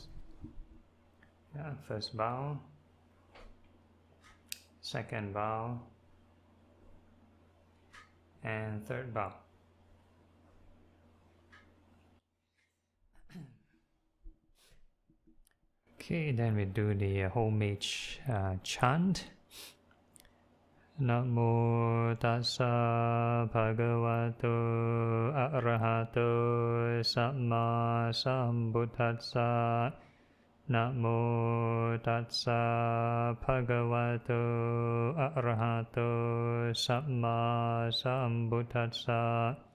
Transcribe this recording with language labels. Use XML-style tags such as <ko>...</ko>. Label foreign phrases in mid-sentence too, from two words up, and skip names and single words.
<en>First bow, second bow, and third bow. Okay, then we do the homage chant.</en> <pi>Namo tassa bhagavato arahato samma sambuddhassa. Namo tassa bhagavato arahato samma sambuddhassa.</pi>